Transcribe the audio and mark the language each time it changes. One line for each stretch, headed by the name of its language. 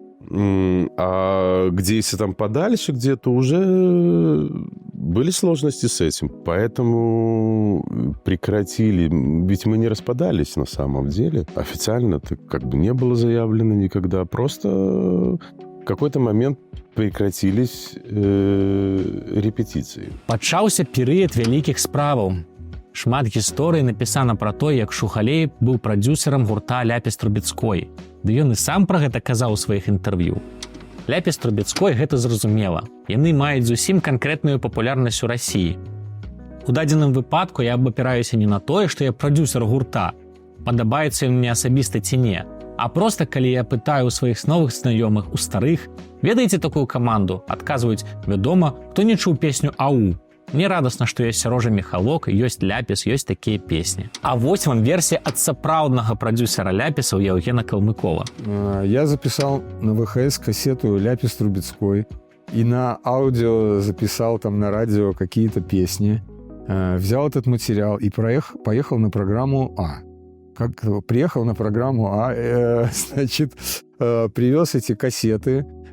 Russian: А где, если там подальше где-то, уже были сложности с этим. Поэтому прекратили. Ведь мы не распадались на самом деле. Официально это не было заявлено никогда. Просто в какой-то момент прекратились репетиции.
Belarusian: Пачаўся перыяд вялікіх справаў. Шмат гісторый напісана пра то, як Шугалей быў прадзюсерам гурта Ляпіс Трубецкой. Ды ён і сам пра гэта казаў у сваіх інтэрв'ю. Ляпіс Трубецкой гэта зразумела. Яны маюць зусім канкрэтную папулярнасць у Расіі. У дадзеным выпадку я абапіраюся не на тое, што я прадзюсер гурта, падабаецца ён мне асабіста ці не, а проста калі я пытаю у сваіх новых знаёмых, у старых, ведаеце такую каманду, адказваюць, вядома, хто не чуў песню «Ау». Мне радасна, што ёсць Сярожа Міхалок, ёсць Ляпіс, ёсць такія песні. А вось вам версія ад сапраўднага прадзюсера Ляпісаў Яўгена Калмыкова.
Russian: Я записал на ВХС кассету «Ляпис Трубецкой» и на аудио записал там на радио какие-то песни. Взял этот материал и поехал на программу «А». Приехал на программу «А», привез эти кассеты,